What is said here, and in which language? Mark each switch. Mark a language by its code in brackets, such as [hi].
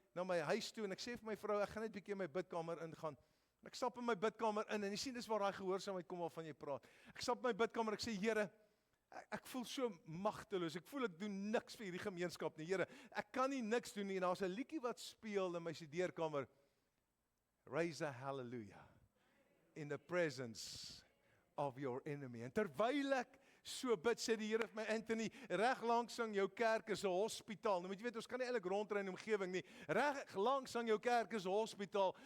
[af] na my huis toe en ek sê vir my vrou, ek gaan net bietjie in my bidkamer ingaan. Ek stap in my bidkamer in en jy sien dis waar daai gehoorsaamheid kom waarvan jy praat. Ek stap in my bidkamer, ek sê Here, ek voel so magteloos. Ek voel ek doen niks vir hierdie gemeenskap nie. Here, ek kan nie niks doen nie. En daar's 'n liedjie wat speel in my studeerkamer. [en] Raise a hallelujah in the presence of your enemy. [af] En terwyl ek so bid, sê die Here vir my, Anthony, reg langs aan jou kerk is 'n hospitaal. Nou moet jy weet, ons kan nie eintlik rondry in die omgewing nie. Reg langs aan jou kerk is 'n hospitaal.